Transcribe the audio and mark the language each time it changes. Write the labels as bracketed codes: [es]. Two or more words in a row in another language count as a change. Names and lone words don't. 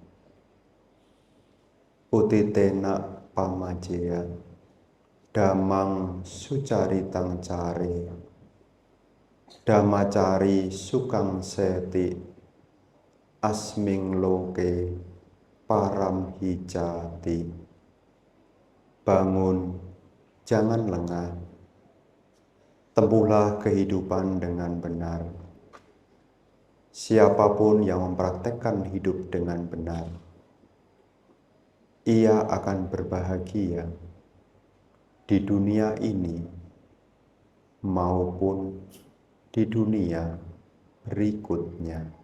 [pi] Utitena pamajeya dhammang sucaritang care Dhammacari sukang seti asming loke param hijati. [id] Bangun, jangan lengah. Tempuhlah kehidupan dengan benar. Siapapun yang mempraktekkan hidup dengan benar, ia akan berbahagia di dunia ini maupun di dunia berikutnya.